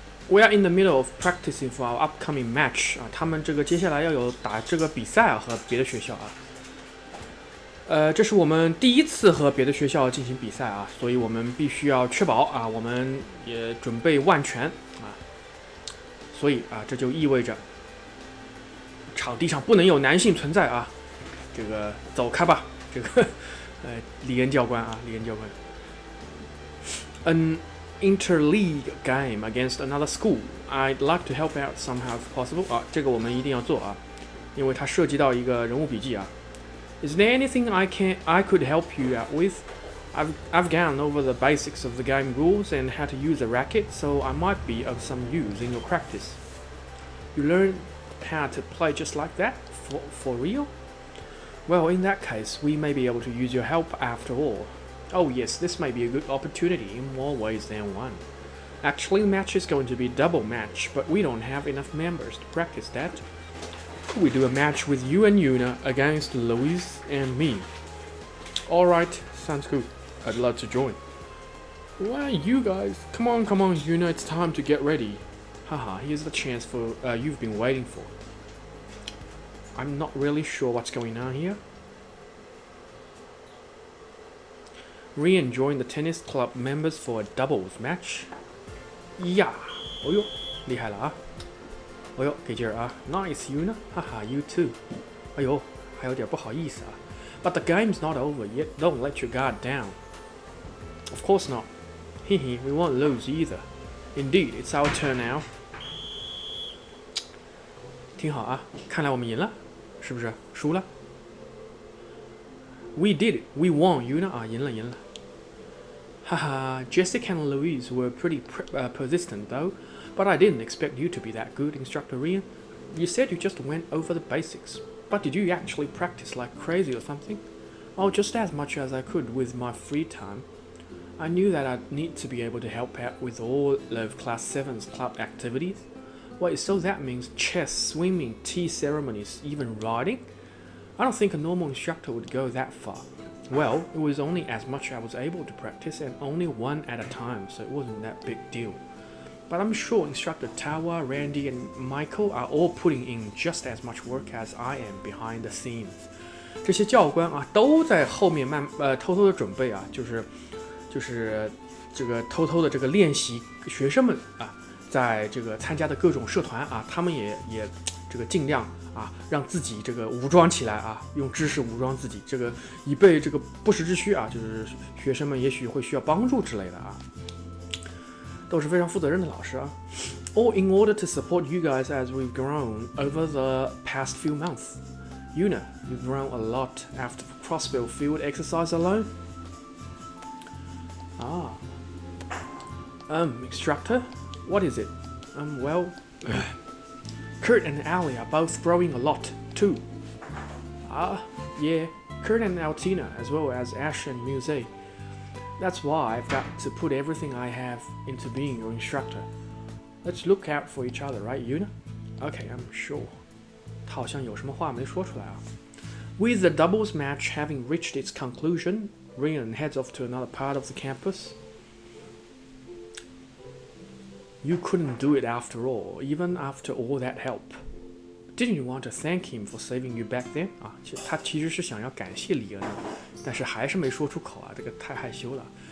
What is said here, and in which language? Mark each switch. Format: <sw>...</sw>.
<en>We are in the middle of practicing for our upcoming match</en> <zh>啊，他们这个接下来要有打这个比赛啊，和别的学校啊。这是我们第一次和别的学校进行比赛啊，所以我们必须要确保啊，我们也准备万全啊。所以啊，这就意味着场地上不能有男性存在啊。这个走开吧，这个李恩教官啊，李恩教官。</zh> <en>Interleague game against another school. I'd like to help out somehow if possible.</en> <zh>啊，这个我们一定要做啊，因为它涉及到一个人物笔记啊。</zh> <en>Is there anything I could help you out with? I've gone over the basics of the game rules and how to use a racket, so I might be of some use in your practice. You learn how to play just like that? For real? Well, in that case, we may be able to use your help after all.Oh yes, this may be a good opportunity in more ways than one. Actually, the match is going to be a double match, but we don't have enough members to practice that. We do a match with you and Yuna against Louise and me. Alright, sounds good. I'd love to join. Why, you guys? Come on, Yuna, it's time to get ready. Haha, here's the chance for you've been waiting for. I'm not really sure what's going on here.Re-enjoying the tennis club members for a doubles match.</en> <zh>呀，哦呦，厉害了啊！哦呦，给劲儿啊 ！</zh> <en>Nice,</en> <zh>Yuna， 哈哈 ，</zh> <en>You too。</en> <zh>哎呦，还有点不好意思啊。</zh> <en>But the game's not over yet. Don't let your guard down. Of course not. Hehe, we won't lose either. Indeed, it's our turn now.</en> <zh>挺好啊，看来我们赢了，是不是？输了。</zh> <en>We did it. We won, Yuna.</en> <zh>啊，赢了。</zh> <en>Haha, Jessica and Louise were pretty persistent though, but I didn't expect you to be that good, Instructor Rian. You said you just went over the basics, but did you actually practice like crazy or something? Oh, just as much as I could with my free time. I knew that I'd need to be able to help out with all of Class 7's club activities. Wait, so that means chess, swimming, tea ceremonies, even riding?I don't think a normal instructor would go that far. Well, it was only as much I was able to practice and only one at a time, so it wasn't that big deal. But I'm sure Instructor Tawa, Randy, and Michael are all putting in just as much work as I am behind the scenes.</en> <zh>这些教官啊，都在后面偷偷的准备啊，就是这个偷偷的这个练习学生们啊，在这个参加的各种社团啊，他们也这个尽量啊，让自己这个武装起来啊，用知识武装自己，这个以备这个不时之需啊，就是学生们也许会需要帮助之类的啊，都是非常负责任的老师啊。</zh> <en>All in order to support you guys as we've grown over the past few months. Yuna, you've grown a lot after the crossbow field exercise alone. Ah. Instructor, what is it? Well. Kurt and Allie are both growing a lot, too. Yeah, Kurt and Altina, as well as Ash and Muse. That's why I've got to put everything I have into being your instructor. Let's look out for each other, right, Yuna? Okay, I'm sure.</en> <zh>他好像有什么话没说出来啊。</zh> <en>With the doubles match having reached its conclusion, Rian heads off to another part of the campus. You couldn't do it after all, even after all that help. Didn't you want to thank him for saving you back then?</en> <zh>啊，他其实是想要感谢李恩的，但是还是没说出口啊，这个太害羞了。</zh>